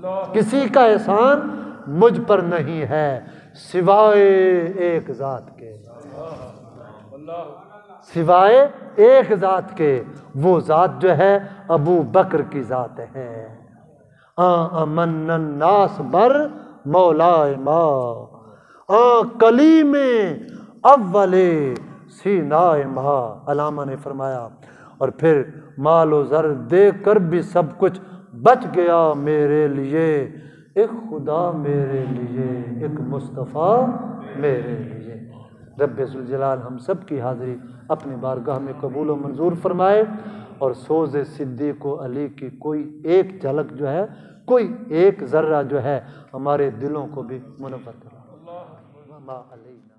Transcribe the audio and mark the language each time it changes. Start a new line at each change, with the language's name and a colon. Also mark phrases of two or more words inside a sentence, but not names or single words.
Urdu: کسی کا احسان مجھ پر نہیں ہے سوائے ایک ذات کے، سوائے ایک ذات کے، وہ ذات جو ہے ابو بکر کی ذات ہے۔
Persian: امن الناس بر مولائے ما کلیم اول سینائے ما،
Urdu: علامہ نے فرمایا اور پھر مال و زر دے کر بھی سب کچھ بچ گیا میرے لیے، ایک خدا میرے لیے، ایک مصطفیٰ میرے لیے۔ رب ذوالجلال ہم سب کی حاضری اپنی بارگاہ میں قبول و منظور فرمائے، اور سوز صدیق و علی کی کوئی ایک جھلک جو ہے، کوئی ایک ذرہ جو ہے ہمارے دلوں کو بھی منور کرے۔